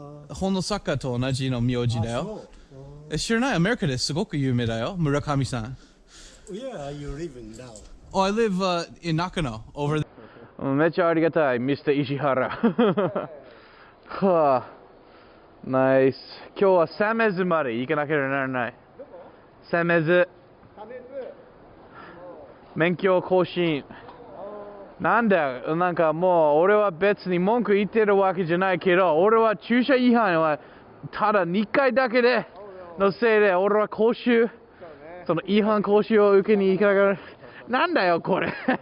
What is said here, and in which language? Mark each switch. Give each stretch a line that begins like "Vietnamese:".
Japanese: 本の作家と同じの名字だよ。知らない？アメリカですごく有名だよ。村上さん。
English: Where are you living now? Oh, I live in Nakano, over there.
Japanese: めっちゃありがたい、Mr. 石原。はあ、ナイス。今日はサメズまで行かなければならない。サメズ。免許更新。なんだよ、なんかもう俺は別に文句言ってるわけじゃないけど、俺は駐車違反はただ2回だけでのせいで、俺は講習、その違反講習を受けに行かながら、なんだよこれ。